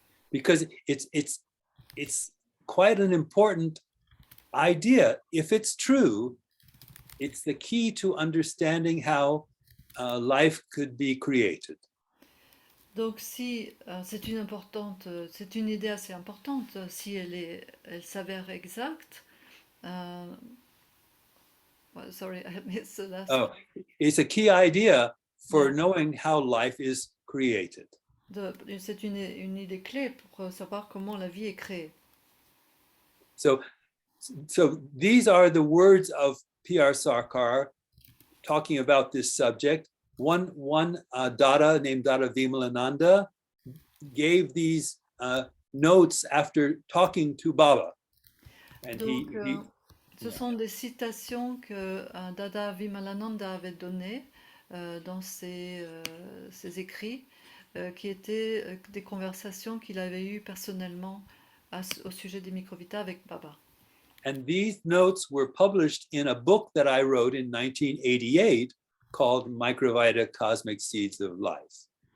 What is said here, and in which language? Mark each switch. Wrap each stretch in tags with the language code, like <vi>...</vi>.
<en>Because it's quite an important idea. If it's true, it's the key to understanding how life could be created.</en> <fr>Donc si c'est une idée assez importante, si elle s'avère exacte.</fr> <en>Sorry, I missed the last. Oh, it's a key idea for knowing how life is created.</en> <fr>C'est une idée clé pour savoir comment la vie est créée.</fr> <en>So these are the words of P.R. Sarkar talking about this subject. One Dada named Dada Vimalananda gave these notes after talking to Baba. And</en> <fr>donc, ce sont des citations que Dada Vimalananda avait données dans ses écrits, qui étaient des conversations qu'il avait eues personnellement au sujet des microvitas avec Baba.</fr> <en>And these notes were published in a book that I wrote in 1988 called Microvita Cosmic Seeds of Life.</en>